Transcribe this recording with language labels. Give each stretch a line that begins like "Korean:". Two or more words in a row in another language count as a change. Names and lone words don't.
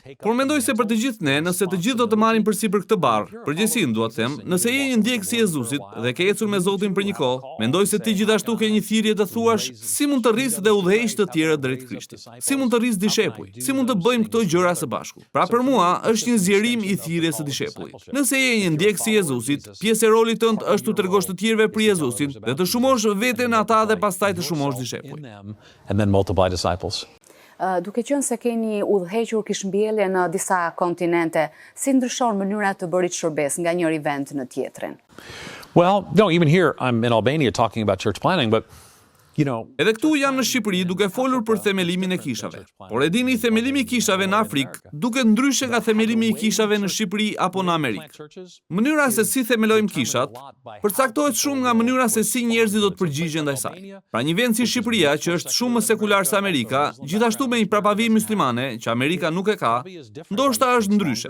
Albanian: Por mendoj se për të gjithë ne, nëse të gjithë do të marrin përsipër këtë barr, përgjithësinë dua të them, nëse je një ndjekës i Jezusit dhe ke ecur me Zotin për një kohë, mendoj se ti gjithashtu ke një thirrje të thuash si mund të rrisë dhe udhëheq të tjerë drejt Krishtit. Si mund të rrisë dishepuj? Si mund të bëjmë këto gjëra së bashku? Pra për mua është një zgjerim i thirrjes së dishepullit. Nëse je një ndjekës i Jezusit, pjesë e rolit tënd është të tregosh të tjerëve për Jezusin dhe të shumosh veten ata dhe pastaj të shumosh dishepuj.
English: and then multiply disciples.
Albanian: Duke qenë se keni udhëhequr kishëmbjellje në disa kontinente, si ndryshon mënyra të bërit shërbes nga njëri vend në tjetrin?
English: Well, no, even here I'm in Albania talking about church planting, but
Albanian: Edhe këtu jam në Shqipëri duke folur për themelimin e kishave. Por e dini, themelimi i kishave në Afrikë duket ndryshe nga themelimi i kishave në Shqipëri apo në Amerikë. Mënyra se si themelojmë kishat përcaktohet shumë nga mënyra se si njerëzit do të përgjigjen ndaj saj. Pra një vend si Shqipëria, që është shumë më sekular se Amerika, gjithashtu me një prapavi muslimane që Amerika nuk e ka, ndoshta është ndryshe.